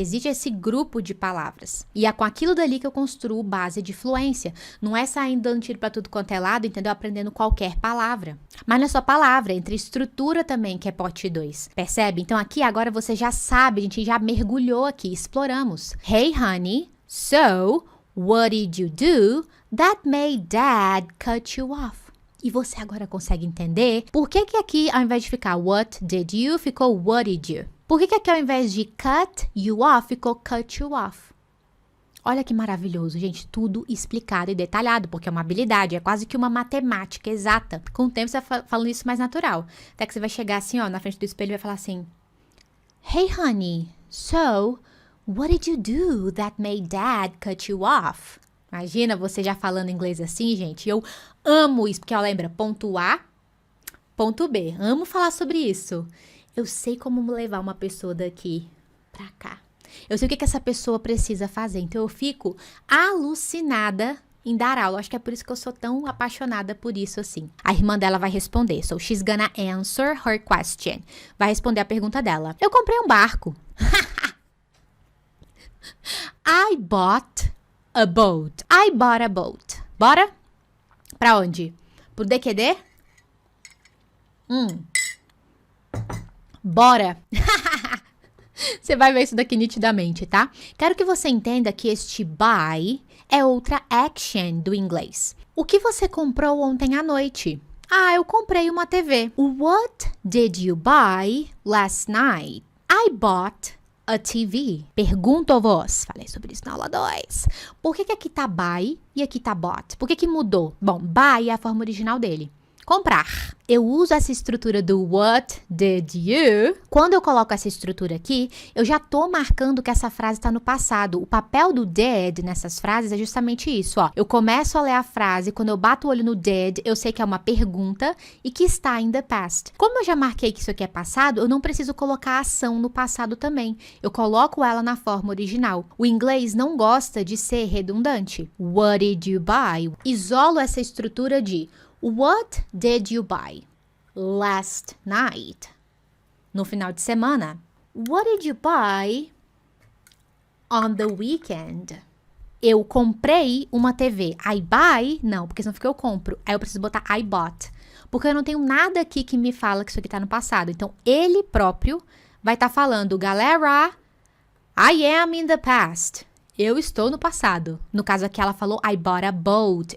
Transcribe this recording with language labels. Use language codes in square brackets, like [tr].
[pt] Existe esse grupo de palavras. E é com aquilo dali que eu construo base de fluência. Não é saindo dando tiro para tudo quanto é lado, entendeu? Aprendendo qualquer palavra. Mas não é só palavra, entre estrutura também, que é pote 2. Percebe? Então, aqui agora você já sabe, a gente já mergulhou aqui, exploramos. [en] Hey, honey. So, what did you do that made Dad cut you off? [pt] E você agora consegue entender por que aqui, ao invés de ficar [en] what did you, [pt] ficou what did you? Por que aqui, ao invés de [en] cut you off, [pt] ficou cut you off? Olha que maravilhoso, gente, tudo explicado e detalhado, porque é uma habilidade, é quase que uma matemática exata. Com o tempo você vai falando isso mais natural. Até que você vai chegar assim, ó, na frente do espelho e vai falar assim: [en] Hey honey, so what did you do that made dad cut you off? [pt] Imagina você já falando inglês assim, gente. Eu amo isso, porque ó, lembra, ponto A, ponto B. Amo falar sobre isso. Eu sei como levar uma pessoa daqui pra cá. Eu sei o que essa pessoa precisa fazer. Então eu fico alucinada em dar aula. Acho que é por isso que eu sou tão apaixonada por isso assim. A irmã dela vai responder. [en] So she's gonna answer her question. [pt] Vai responder a pergunta dela. Eu comprei um barco. [en] I bought a boat. I bought a boat. [pt] Bora? Pra onde? Pro DQD? Bora! Você vai ver isso daqui nitidamente, tá? Quero que você entenda que este buy é outra action do inglês. O que você comprou ontem à noite? Ah, eu comprei uma TV. [en] What did you buy last night? I bought a TV. [pt] Pergunto-vos. Falei sobre isso na aula 2. Por que aqui tá buy e aqui tá bought? Por que mudou? Bom, buy é a forma original dele. Comprar. Eu uso essa estrutura do [en] what did you. [pt] Quando eu coloco essa estrutura aqui, eu já tô marcando que essa frase está no passado. O papel do did nessas frases é justamente isso, ó. Eu começo a ler a frase, quando eu bato o olho no did, eu sei que é uma pergunta e que está [en] in the past. [pt] Como eu já marquei que isso aqui é passado, eu não preciso colocar a ação no passado também. Eu coloco ela na forma original. O inglês não gosta de ser redundante. [en] What did you buy? [pt] Isolo essa estrutura de [en] What did you buy last night? [pt] No final de semana. [en] What did you buy on the weekend? [pt] Eu comprei uma TV. [en] I buy? [pt] Não, porque senão fica eu compro. Aí eu preciso botar [en] I bought. [pt] Porque eu não tenho nada aqui que me fala que isso aqui tá no passado. Então, ele próprio vai estar falando, galera, [en] I am in the past. [pt] Eu estou no passado. No caso aqui, ela falou, [en] I bought a boat.